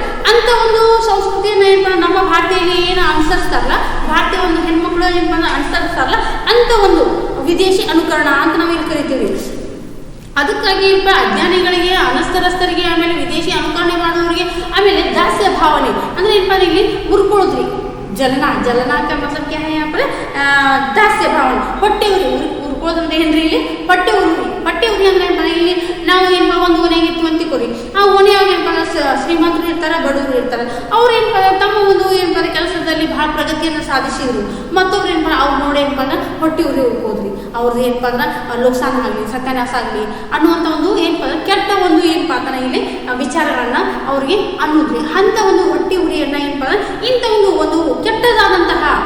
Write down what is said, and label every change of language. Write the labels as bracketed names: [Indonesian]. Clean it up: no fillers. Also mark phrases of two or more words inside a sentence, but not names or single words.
[Kannada] ಅಂಥ ಒಂದು ಸಂಸ್ಕೃತಿಯನ್ನು ಏನಪ್ಪ ನಮ್ಮ ಭಾರತೀಯಲ್ಲಿ ಏನು ಅನುಸರಿಸ್ತಾರಲ್ಲ, ಭಾರತೀಯ ಒಂದು ಹೆಣ್ಮಕ್ಳು ಏನಪ್ಪ ಅಂದ್ರೆ ಅನುಸರಿಸ್ತಾರಲ್ಲ, ಅಂಥ ಒಂದು ವಿದೇಶಿ ಅನುಕರಣ ಅಂತ ನಾವು ಇಲ್ಲಿ ಕರಿತೀವಿ. ಅದಕ್ಕಾಗಿ ಏನಪ್ಪ ಅಜ್ಞಾನಿಗಳಿಗೆ, ಅನಕ್ಷರಸ್ಥರಿಗೆ, ಆಮೇಲೆ ವಿದೇಶಿ ಅನುಕರಣೆ ಮಾಡೋರಿಗೆ, ಆಮೇಲೆ ದಾಸ್ಯ ಭಾವನೆ ಅಂದ್ರೆ ಏನಪ್ಪ ಇಲ್ಲಿ ಉರ್ಕೊಳ್ಳೋದ್ರಿ, [Hindi] जलना का मतलब क्या है यहाँ पर [Kannada] दास्य भावನೆ ಹೊಟ್ಟೆ ಉರ್ಕೊಳ್ಳೋದಂದ್ರೆ ಏನ್ರಿ ಇಲ್ಲಿ ಹೊಟ್ಟೆ ಉರಿ ಅಂದ್ರೆ ಇಲ್ಲಿ ನಾವು ಏನಪ್ಪ ಒಂದು ಓಣೆಗೆ ಇರ್ತೀವಿ ಅಂತಿಕೋರಿ ಆ ಓಣೆಯಾಗ ಏನಪ್ಪ ಶ್ರೀಮಂತರು ಇರ್ತಾರೆ ಬಡವರು ಇರ್ತಾರೆ ಅವ್ರು ಏನಪ್ಪ ತಮ್ಮ ಒಂದು ಏನಪ್ಪ ಕೆಲಸದಲ್ಲಿ ಭಾಳ ಪ್ರಗತಿಯನ್ನು ಸಾಧಿಸಿದ್ರು ಮತ್ತೊಬ್ರು ಏನಪ್ಪ ಅವ್ರು ನೋಡಿ ಏನಪ್ಪ ಅಂದ್ರೆ ಹೊಟ್ಟೆ ಉರಿ ಉರ್ಕೋದ್ರಿ ಅವ್ರದ್ದು ಏನಪ್ಪ ಅಂದ್ರೆ ಲೋಕ್ಸಾನ ಆಗಲಿ ಸತ್ಯಾನಾಶ ಆಗಲಿ ಅನ್ನುವಂಥ ಒಂದು ಏನಪ್ಪ ಅಂದ್ರೆ ಕೆಟ್ಟ ಒಂದು ಏನಪ್ಪ ಅಂದ್ರೆ ಇಲ್ಲಿ ವಿಚಾರಗಳನ್ನ ಅವ್ರಿಗೆ ಅನ್ನೋದ್ರಿ ಅಂಥ ಒಂದು ಹೊಟ್ಟೆ ಉರಿಯನ್ನು ಏನಪ್ಪ ಅಂದ್ರೆ ಇಂಥ ಒಂದು ಕೆಟ್ಟದಾದಂತಹ